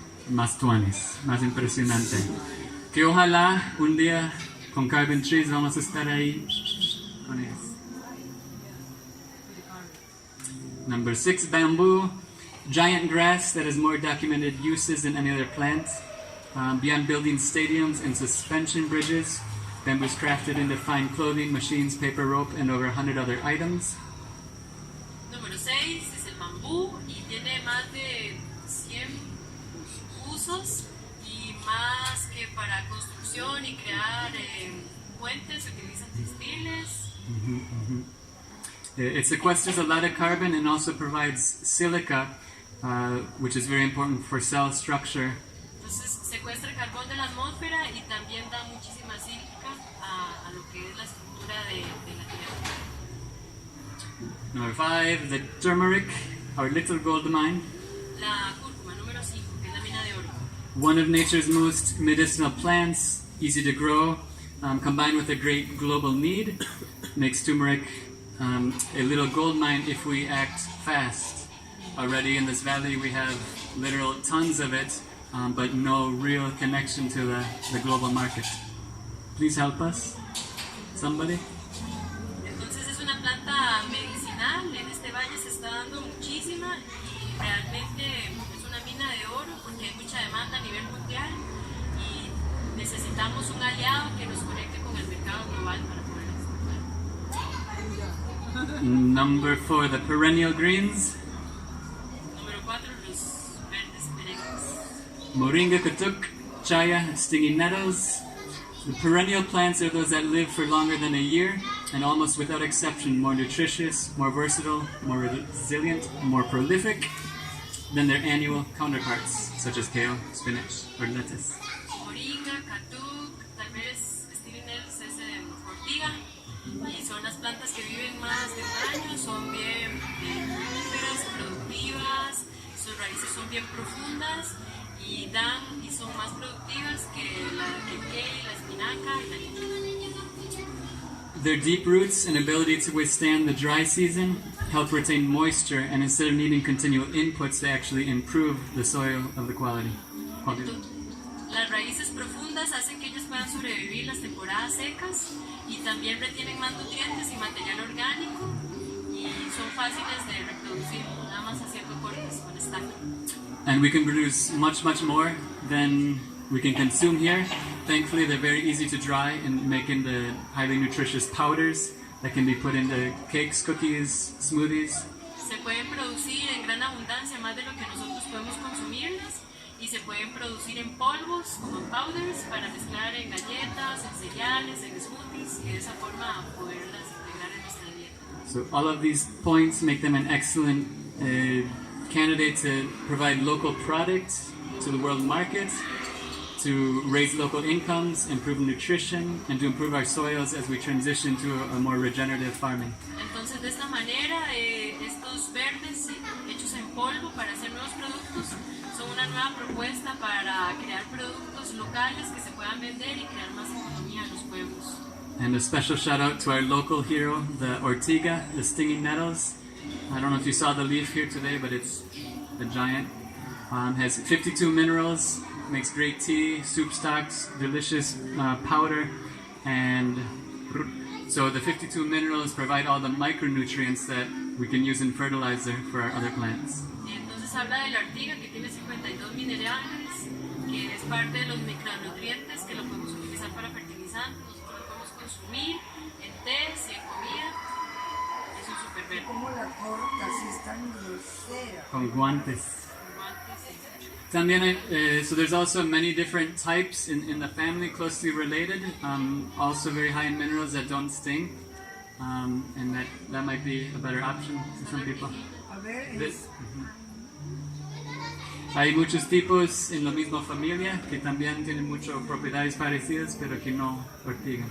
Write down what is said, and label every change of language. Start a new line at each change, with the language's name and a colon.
Spanish: Más tuanes, más impresionante. Que ojalá un día con Carbon Trees vamos a estar ahí con ellos.
English: Number 6, bamboo. Giant grass that has more documented uses than any other plant. Beyond building stadiums and suspension bridges, Bamboo is crafted into fine clothing, machines, paper, rope, and over 100 other items.
Spanish: Número 6 es el bambú y tiene más de 100 usos y más que para construcción y crear puentes se utilizan textiles.
English: It sequesters a lot of carbon and also provides silica, which is very important for cell structure.
Spanish: Entonces secuestra el carbón de la atmósfera y también da muchísima sílica a lo que es la estructura de la Tierra.
English: Number 5, the turmeric, our little gold mine.
Spanish: La cúrcuma, número 5, que es la mina de oro.
English: One of nature's most medicinal plants, easy to grow, combined with a great global need, makes turmeric a little gold mine if we act fast. Already in this valley we have literal tons of it, but no real connection to the global market. Please help us, somebody.
Spanish: Entonces es una planta medicinal, en este valle se está dando muchísima y realmente es una mina de oro porque hay mucha demanda a nivel mundial y necesitamos un aliado que nos conecte con el mercado global para poder exportar.
English: Number 4, the perennial greens.
Spanish: Número 4, los verdes perennes.
English: Moringa, katuk, chaya, stinging nettles. The perennial plants are those that live for longer than a year and almost without exception more nutritious, more versatile, more resilient, more prolific than their annual counterparts, such as kale, spinach, or lettuce.
Spanish: Moringa, katuk, tal vez stinging nettles es ortiga y son las plantas que viven más de un año, son bien fructíferas, productivas, sus raíces son bien profundas y son más productivas que el kale, la espinaca y la lechuga.
English: Their deep roots and ability to withstand the dry season help retain moisture, and instead of needing continual inputs, they actually improve the soil of the quality.
Spanish: Las raíces profundas hacen que ellos puedan sobrevivir las temporadas secas y también retienen más nutrientes y material orgánico y son fáciles de reproducir, nada más haciendo cortes con estaca.
English: And we can produce much, much more than we can consume here. Thankfully, they're very easy to dry and make into highly nutritious powders that can be put into cakes, cookies, smoothies.
Spanish: Se pueden producir en gran abundancia más de lo que nosotros podemos consumirlas y se pueden producir en polvos como en powders para mezclar en galletas, en cereales, en smoothies y de esa forma poderlas integrar en nuestra dieta.
English: So all of these points make them an excellent candidate to provide local products to the world market, to raise local incomes, improve nutrition, and to improve our soils as we transition to a more regenerative farming.
Spanish: Entonces, de esta manera, estos verdes hechos en polvo para hacer nuevos productos son una nueva propuesta para crear productos locales que se puedan vender y crear más economía en los pueblos.
English: And a special shout out to our local hero, the ortiga, the stinging nettles. I don't know if you saw the leaf here today, but it's a giant. Has 52 minerals, makes great tea, soup stocks, delicious powder, and so the 52 minerals provide all the micronutrients that we can use in fertilizer for our other plants.
Spanish: Entonces habla de la ortiga que tiene 52 minerales, que es parte de los micronutrientes que lo podemos utilizar para fertilizantes, nosotros lo podemos consumir en té y en comida. Es un super verde. Como la corta, si es tan grosera. Con guantes. También,
English: so there's also many different types in the family, closely related, also very high in minerals that don't sting, and that might be a better option to some people.
Spanish: A ver, Hay muchos tipos en la misma familia que también tienen muchas propiedades parecidas, pero que no ortigan.